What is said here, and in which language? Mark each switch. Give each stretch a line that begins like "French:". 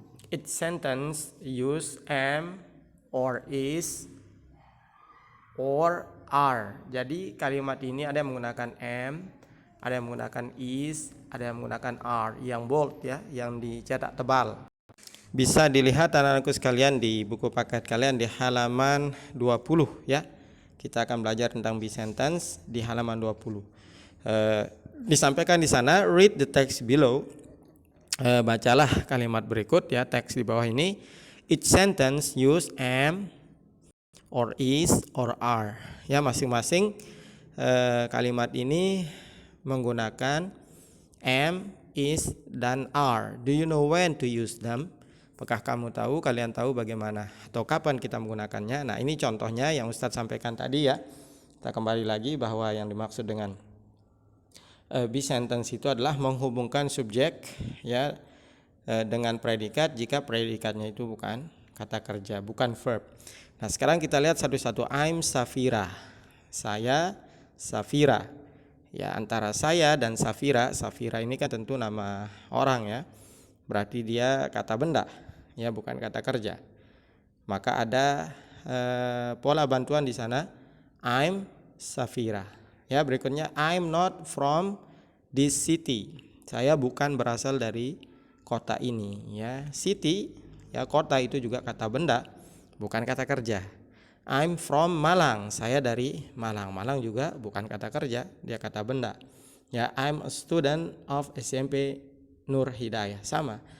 English: Each sentence use am or is or are.
Indonesian: Jadi kalimat ini ada yang menggunakan am, ada yang menggunakan is, ada yang menggunakan are, yang bold ya, yang dicetak tebal. Bisa dilihat anak-anakku sekalian di buku paket kalian di halaman 20 ya. Kita akan belajar tentang be sentence di halaman 20. Disampaikan di sana,
English: read the text below.
Indonesian: Bacalah kalimat berikut ya, teks di bawah ini.
English: Each sentence use am or is or are.
Indonesian: Ya, masing-masing kalimat ini menggunakan am, is, dan are.
English: Do you know when to use them?
Indonesian: Apakah kamu tahu, kalian tahu bagaimana atau kapan kita menggunakannya? Nah, ini contohnya yang Ustadz sampaikan tadi ya. Kita kembali lagi bahwa yang dimaksud dengan be sentence itu adalah menghubungkan subjek ya dengan predikat jika predikatnya itu bukan kata kerja, bukan verb. Nah, sekarang kita lihat satu-satu.
English: I'm Safira.
Indonesian: Saya Safira. Ya, antara saya dan Safira, Safira ini kan tentu nama orang ya. Berarti dia kata benda, ya bukan kata kerja. Maka ada pola bantuan di sana.
English: I'm Safira.
Indonesian: Ya, berikutnya
English: I'm not from this city.
Indonesian: Saya bukan berasal dari kota ini. Ya, city, ya kota itu juga kata benda, bukan kata kerja.
English: I'm from Malang.
Indonesian: Saya dari Malang. Malang juga bukan kata kerja, dia kata benda.
English: Ya, I'm a student of SMP Nur Hidayah, sama.